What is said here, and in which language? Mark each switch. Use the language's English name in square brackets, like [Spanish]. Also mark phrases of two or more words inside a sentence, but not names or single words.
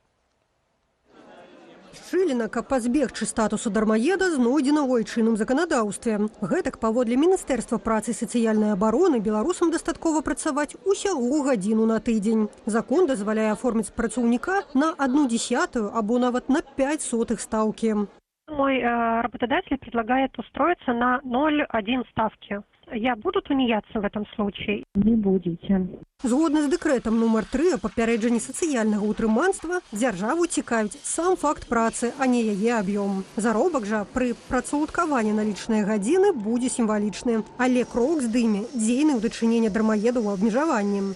[Belarusian] Шчыліна, каб пазбегчы статусу дармаеда, знойдзена ў айчынным заканадаўстве. Гэтак, паводле Міністэрства працы і сацыяльнай абароны, беларусам дастаткова працаваць усяго гадзіну на тыдзень. Закон дазваляе аформіць працаўніка на 1/10 або нават на 0,05 стаўкі. [Russian] Мой работодатель предлагает устроиться на 0,1 ставки. Я буду тунеядцем в этом случае? Не будете. [Belarusian] Згодна з дэкрэтам нумар 3 о папярэджанні сацыяльнага ўтрыманства, дзяржаву цікавіць сам факт працы, а не яе аб'ём. Заробак жа пры працаўладкаванні на лічныя гадзіны будзе сімвалічны, але крок здыме дзейны ў дачыненні дармаедаў у абмежаванні.